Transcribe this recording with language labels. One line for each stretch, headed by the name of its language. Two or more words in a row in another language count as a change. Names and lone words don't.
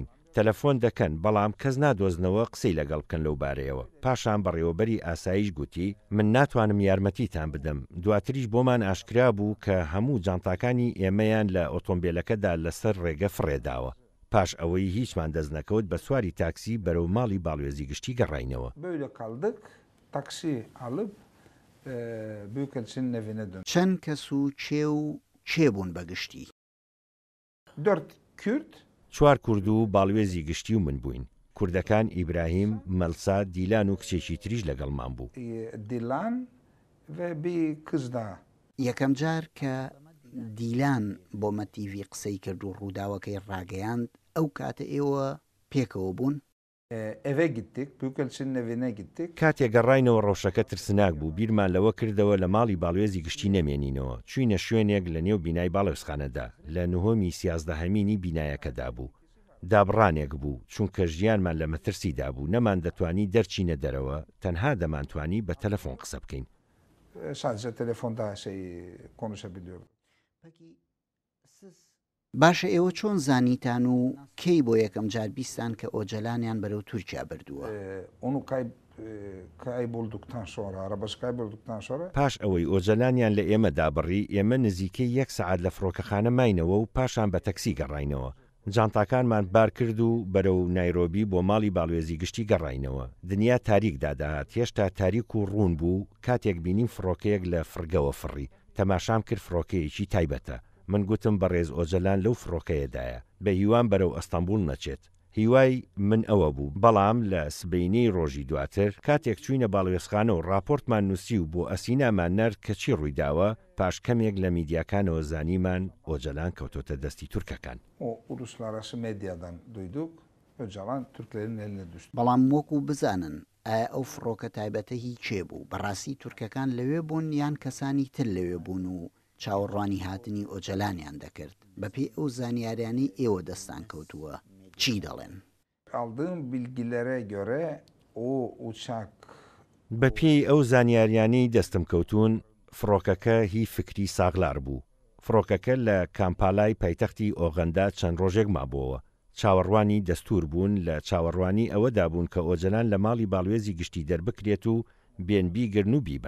Central Kurdish: تەلەفۆن دەکەن بەڵام کەس نادۆزنەوە قسەی لەگەڵ بکەن لەو بارەیەوە. پاشان بەڕێوەبەری ئاسایش گوتی من ناتوانم یارمەتیتان بدەم. دواتریش بۆمان ئاشکرا بوو کە هەموو جانتاکانی ئێمەیان لە ئۆتۆمبیلەکەدا لەسەر ڕێگە فڕێداوە. پاش ئەوەی هیچمان دەست نەکەوت بە سواری تاکسی بەرەو ماڵی باڵوێزی گشتی گەڕاینەوە.
Turkish: Böyle kaldık. Taksi alıp Büyükelçinin evine döndük.
Central Kurdish: چەند کەس و چێ بوون بەگشتی؟
Turkish: 4 Kürt.
Central Kurdish: 4 کورد و باڵوێزی گشتی و من بووین. کوردەکان ئیبراهیم، مەلسا، دیلان و کچێکی تریش لەگەڵمان بوو.
Turkish: Dilan ve bir kız daha.
Central Kurdish: یەکەم جار کە دیلان بۆ مەتیڤی قسەی کرد و ڕووداوەکەی ڕاگەیاند ئەو کاتە ئێوە پێکەوە بوون؟
Turkish: Eve gittik. Büyükelçinin evine gittik.
Central Kurdish: کاتێک گەڕاینەوە ڕەوشەکە ترسناک بوو. بیرمان لەوە کردەوە لە ماڵی باڵوێزی گشتی نەمێنینەوە. چوینە شوێنێک لە نێو بینای باڵێزخانەدا لە نهۆمی 13هەمینی بینایەکەدا بوو. دابڕانێک بوو چونکە ژیانمان لە مەترسیدا بوو. نەمان دەتوانی دەرچینە دەرەوە، تەنها دەمانتوانی بە تەلەفۆن قسە بکەین.
Turkish: Sadece telefonda konuşabiliyorum.
Central Kurdish: باشە ئێوە چۆن زانیتان و کەی بۆ یەکەم جار بیستان کە ئۆجەلانیان بەرەو تورکیا بردووە؟
Turkish: Onu kaybolduktan sonra, arabası kaybolduktan sonra
Central Kurdish: پاش ئەوەی ئۆجەلانیان لە ئێمە دابڕی، ئێمە نزیکەی 1 سەعات لە فڕۆکەخانە ماینەوە و پاشان بە تەکسی گەڕاینەوە. جانتاکانمان بار کرد و بەرەو نایرۆبی بۆ ماڵی باڵوێزی گشتی گەڕاینەوە. دنیا تاریک دادات، هێشتا تاریک و ڕوون بوو. کاتێک بینیم فڕۆکەیەک لە فرگەوە فڕی، تەماشام کرد فڕۆکەیەکی تایبەتە. من گوتم بەڕێز ئۆجەلان لەو فڕۆکەیەدایە، بە هیوان بەرەو ئەستەمبول نەچێت. هیوای من ئەوە بوو. بەڵام لە سبەینەی ڕۆژی دواتر کاتێک چوینە باڵوێزخانە و راپۆرتمان نووسی و بۆ ئەسینامان نەرد کە چی ڕوویداوە، پاش کەمێک لە میدیاکانەوە زانیمان ئۆجەلان کەوتۆتە دەستی تورکەکان.
Turkish: O uluslararası medyadan duyduk. Öcalan Türklerin eline düştü.
Central Kurdish: بەڵام وەکو بزانن ئایا ئەو فڕۆکە تایبەتە هی چێ بوو؟ بەڕاستی تورکەکان لەوێ بوون یان کەسانی تر لەوێ بوون و چاوەڕوانی هاتنی ئۆجەلانیان دەکرد؟ بەپێی ئەو زانیاریانی ئێوە دەستان کەوتووە چی دەڵێن؟
Turkish: Aldığım bilgilere göre o uçak
Central Kurdish: بەپێی ئەو زانیاریانەی دەستم کەوتون فڕۆکەکە هی فکری ساغلار بوو. فڕۆکەکە لە کامپالای پایتەختی ئۆغەندا چەند ڕۆژێک مابووەوە. چاوەڕوانی دەستور بوون لە چاوەڕوانی ئەوەدا بوون کە ئۆجەلان لە ماڵی باڵوێزی گشتی دەربکرێت و بێنبی گرن و بیبن.